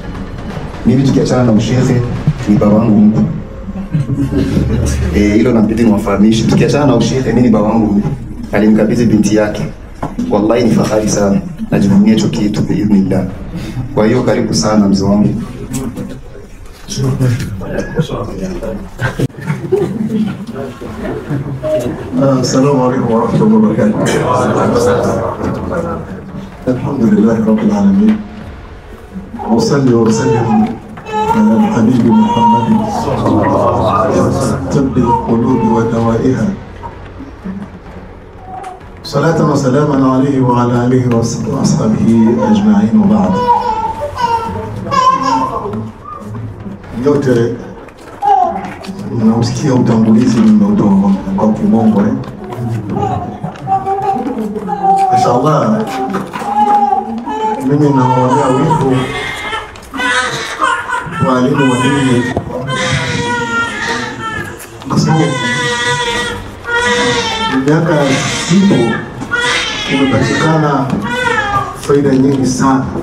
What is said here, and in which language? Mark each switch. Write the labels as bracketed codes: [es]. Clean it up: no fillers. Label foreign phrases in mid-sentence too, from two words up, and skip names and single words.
[sw] Mimi tukiachana na ushehe ni babangu mkuu. Hilo nabidi niwafahamishe. Tukiachana na ushehe, mimi baba wangu alimkabidhi binti yake. Wallahi ni fahari sana. Najivunia hicho kitu biidhnillah. Kwa hiyo karibu sana mzee wangu. [ar] السلام عليكم ورحمة الله وبركاته. الحمد لله رب العالمين. وصلي وسلم على الحبيب محمد طب القلوب ودوائها. صلاة وسلاما عليه وعلى آله وأصحابه أجمعين وبعد. [sw] yote mnausikia utangulizi nimeutoa kwa kimombo Mashallah, mimi nawaonea wivu walimu wa dini kwa sababu miaka siku imepatikana faida nyingi sana.